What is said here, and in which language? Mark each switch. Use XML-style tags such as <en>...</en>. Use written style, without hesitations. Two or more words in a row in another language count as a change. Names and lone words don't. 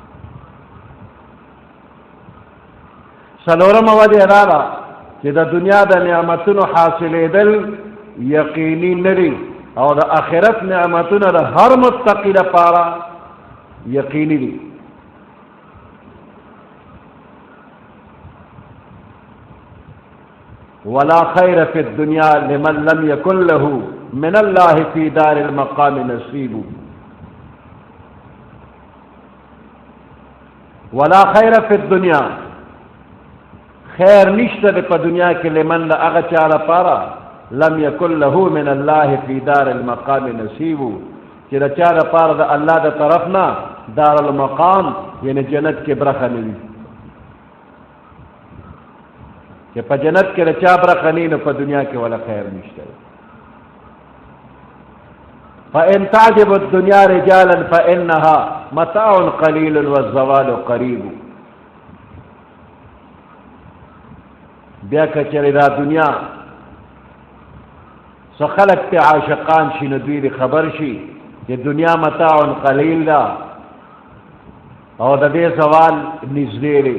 <ps>څلورمه وجه دا ده چې د دنیا د نعمتونو حاصلېدل یقیني نه دي او د آخرت نعمتونه د هر متقی لپاره یقیني دي.</ps> <ar>ولا خیر فی الدنیا لمن لم یکن له من الله فی دار المقام نصیب. ولا خیر فی الدنیا،</ar> <ps>خیر نشته په دنیا کې لمن له هغه چا لپاره</ps> <ar>لم یکن له من الله فی دار المقام نصیب،</ar> <ps>چې د چا لپاره د الله د طرف نه</ps> <ar>دار المقام</ar> <ps>یعنی جنت کې برخه نه وي. چې په جنت کې د چا برخه نه نو په دنیا کې</ps> <ar>ولا خیر</ar> <ps>نشته.</ps> <ar>فإن تعجب الدنيا رجالا فإنها متاع قليل والزوال قريب.</ar> <ps>بیا کچری دا دنیا سو خلق ته عاشقان شي نو دوی خبر شي چې دنیا</ps> <ar>متاع قلیل</ar> <ps>ده او د دې زوال نږدې دی.</ps>